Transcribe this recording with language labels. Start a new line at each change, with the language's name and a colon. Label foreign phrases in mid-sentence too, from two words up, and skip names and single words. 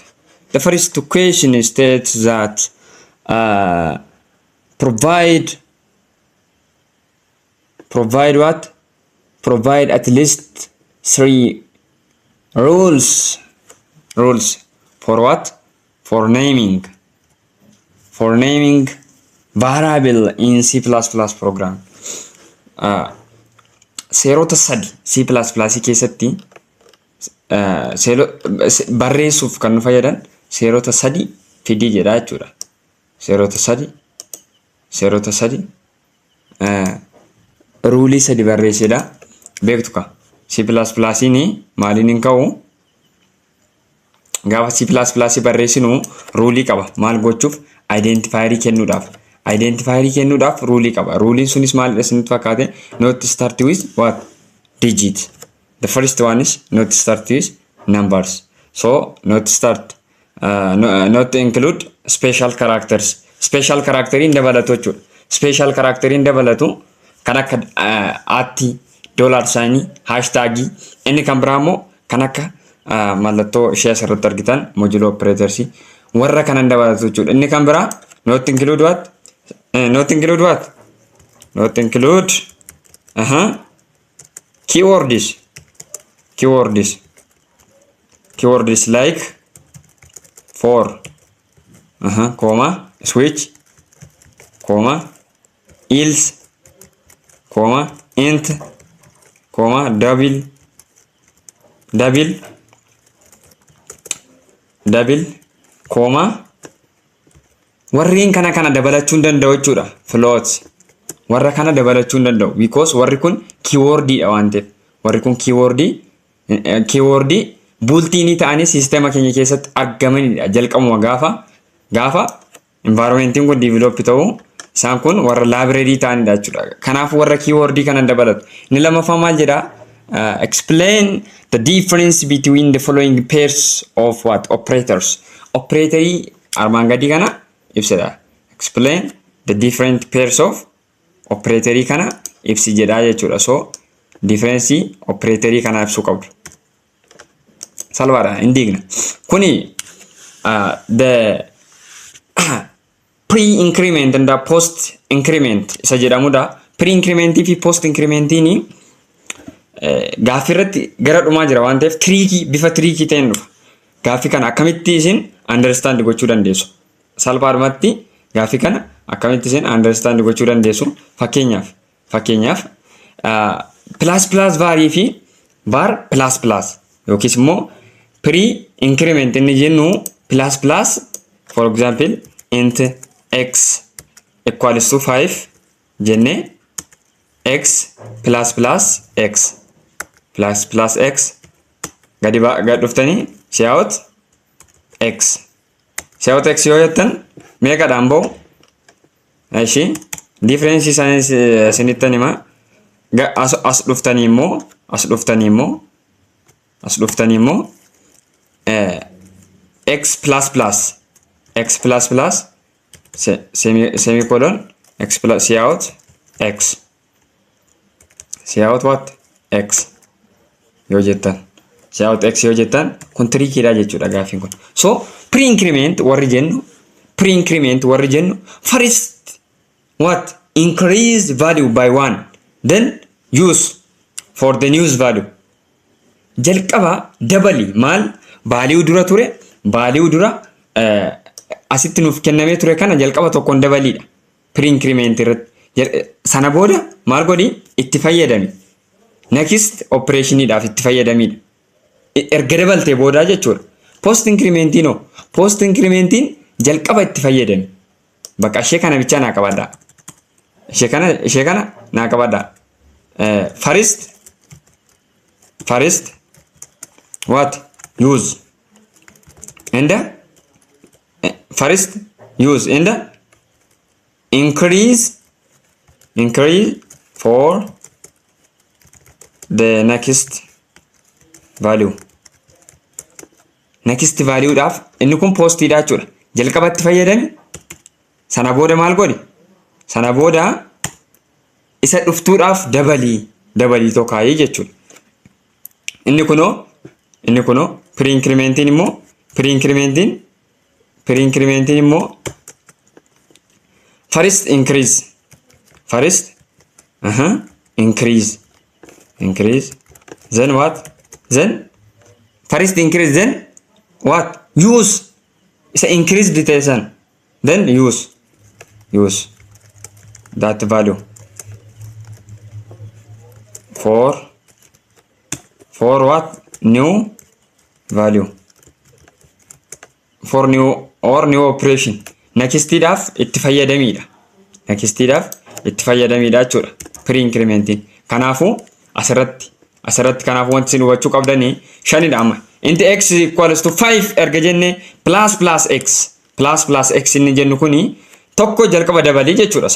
English: The first question states that provide what? Provide at least 3 rules for what? For naming variable in C++ program.
Oromo: Seerota sadi C++ keessatti barreessuuf kan nu fayyadan seerota sadi fidii jedha jechuudha. Seerota sadi ruulii sadi barreessedha. Beektu ka C++ maaliin hin ka'u? Gaafa C++ barreessinu ruulii qaba. Maal gochuuf? Identifierii kennuudhaaf ruulii qaba. Ruuliin sunis maalidha isinitti fakkaate?
English: Not start with what? Digit. The first one is not start with numbers. So not include special characters. Special character
Oromo: in dabalatu jechuudha.
English: Special character
Oromo: in dabalatu kan akka $, hashtag inni kan biraammoo kan akka mallattoo ishee asirratti argitan
English: modulo operators
Oromo: warra kanan dabalatu jechuudha. Inni kan biraa
English: not include what? Not include keywords like for comma switch comma else comma int comma double
Oromo: comma warreen kana dabalachuun danda'u jechuudha. Floats warra kana dabalachuun danda'u because warri kun keyword dha waan ta'eef. Warri kun keyword bultiinii ta'anii sisteema keenya keessatti argamanidha. Jalqabuma gaafa environmentiin kun develop ta'u isaan kun warra library ta'anidha jechuudha. Kanaaf warra keyword kana dabalatu. Inni lammaffaa maal jedha?
English: Explain the difference between the following pairs of what? Operators.
Oromo: Operatorii armaan gadii kana ibsida.
English: Explain the different pairs of
Oromo: operatorii kana ibsi jedha jechuudha.
English: So difference
Oromo: operatorii kana ibsu qabdu. Salvaadha indigna.
English: Kuni the pre-increment and the post-increment
Oromo: isa jedhamudha. Pre-incrementii fi post-incrementiin gaaffii irratti gara dhumaa jira waan ta'eef bifa triikii ta'een dhufa. Gaaffii kana akkamitti isin understand gochuu dandeessu? Salphaadhumatti gaaffii kana akkamitti isin understand gochuu dandeessu? Fakkeenyaaf plus varii fi var plus yookiis immoo pre-increment inni jennu plus
English: for example int x equals to 5
Oromo: jenne x plus x gadi dhuftanii cout x yoo jettan meeqadhaan ba'u? Ishi difference isinittan hima. As dhuftanii immoo
English: x plus semicolon x plus cout x cout what?
Oromo: X yoo jettan kun triikiidha jechuudha gaaffiin kun.
English: So pre-increment warri jennu first what? Increase value by 1 then use for the news value.
Oromo: Jalqaba dabali maal? Value dura ture asitti nuuf kennamee ture kana jalqaba tokkoon dabaliidha. Pre-increment irratti sana booda maal godhi? Itti fayyadami.
English: Next operation
Oromo: idhaaf itti fayyadamidha. Erga dabaltee booda jechuudha. post incrementii no. Post incrementiin jalqaba itti fayyadame. Bakka ishee kana bicha naa qabadha. Ishee kana naa qabadha.
English: First what use and first use and increase for the next value. Next value
Oromo: dhaaf inni kun post dha jechuudha. Jalqabatti fayyadame sana booda maal godhi? Sana booda isa dhuftuudhaaf dabalii tokkaayee jechuudha. Inni kunoo pre-incrementiin immoo
English: first increase then what? Then first increase then what? Use isa increase detention then use that value for what? New value for new operation.
Oromo: Next dhaaf itti fayyadamiidha jechuudha pre-incrementiin. Kanaafuu asirratti kanaafuu wanti isin hubachuu qabdanii shanidha amma. Inti x
English: equals to 5
Oromo: erga jenne plus x inni jennu kuni tokko jalqaba dabalii jechuudha.